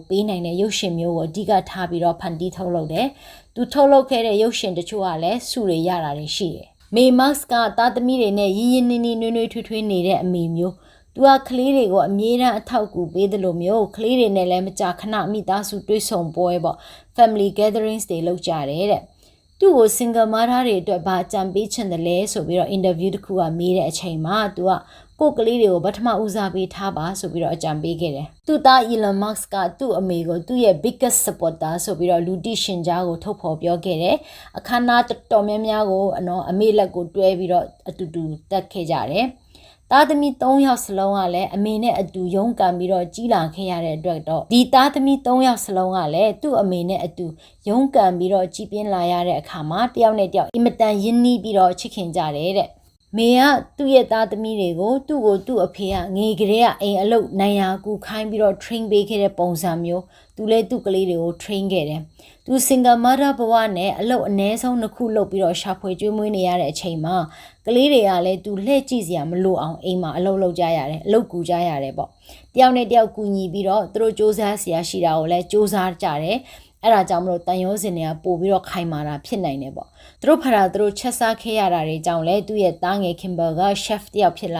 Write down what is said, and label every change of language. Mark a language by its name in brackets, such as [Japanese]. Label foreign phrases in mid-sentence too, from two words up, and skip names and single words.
[Burmese] ပေးနိုင်တဲ့ရုပ်ရှင်မျိုးကိုအဓိကထားပြီးတော့ဖန်တီးထုတ်လုပ်တယ်။သူထုတ်လုပ်ခဲ့တဲ့ရုပ်ရှင်တချို့ကလည်းစုတွေရတာတွေရှိတယ်။မေ မတ်စ်ကသားသမီးတွေနဲ့ရင်းရင်းနှီးနှီးနွေးနွေးထွေးထွေးနေတဲ့အမေမျိုးသူကကလေးတွေကိုအမြဲတမ်းအထောက်အကူပေးတယ်လို့မျိုးကလေးတွေနဲ့လည်းမကြာခဏမိသားစုတွေ့ဆုံပွဲပေါ့ [English] family gatherings [Burmese] တွေလုပ်ကြတယ်တဲ့။သူ့ကို [English] single mother [Burmese] တွေအတွက်ဘာအကြံပေးချင်တယ်လဲဆိုပြီးတော့ interview တစ်ခုကမေးတဲ့အချိန်မှာသူကကိုကလေးတွေကိုပထမဦးစားပေးထားပါဆိုပြီးတော့အကြံပေးခဲ့တယ်။သူ့သား Elon Musk ကသူ့အမေကိုသူ့ရဲ့ [English] biggest supporter [Burmese] ဆိုပြီး တော့လူသိရှင်ကြားကိုထုတ်ဖော်ပြောခဲ့တယ်။အခမ်းအနားတော်များများကိုအမေလက်ကိုတွဲပြီးတော့အတူတူတက်ခဲ့ကြတယ်။ သားသမီး3ယောက်စလုံးကလည်းအမေနဲ့အတူရုန်းကန်ပြီးတော့ကြီးလာခဲ့ရတဲ့အတွက်တော့ဒီသားသမီး3ယောက်စလုံးကလည်းသူ့အမေနဲ့အတူရုန်းကန်ပြီးတော့ကြီးပြင်းလာရတဲ့အခါမှာတယောက်နဲ့တယောက်အင်မတန်ရင်းနှီးပြီးတော့ချစ်ခင်ကြတယ်တဲ့မေကသူ့ရဲ့သားသမီးတွေကိုသူ့အဖေကငယ်ကလေးကအိမ်အလုပ်နိုင်ရာကူခိုင်းပြီးတော့ train ပေးခဲ့တဲ့ပုံစံမျိုးသူလည်းသူ့ကလေးတွေကို train ခဲ့တယ်။သူ [English] single mother [Burmese] ဘဝနဲ့အလုပ်အနည်းဆုံး2ခုလုပ်ပြီးတော့ရှာဖွေကျွေးမွေးနေရတဲ့အချိန်မှာကလေးတွေကလည်းသူလှည့်ကြည့်စရာမလိုအောင်အိမ်မှာအလုပ်လုပ်ကြရတယ်အလုပ်ကူကြရတယ်ပေါ့။တယောက်နဲ့တယောက်ကူညီပြီးတော့သူတို့စူးစမ်းစရာရှိတာကိုလည်းစူးစမ်းကြတယ်။အဲ့ဒါကြောင့်မလို့တန်ရုံးစင်တွေကပို့ပြီးတော့ခိုင်မာတာဖြစ်နိုင်တယ်ပေါ့သူတို့ဖာသူတို့ချက်စားခဲ့ရတာတွေကြောင့်လဲသူ့ရဲ့သားငယ် Kimber က chef တယောက်ဖြစ်လာ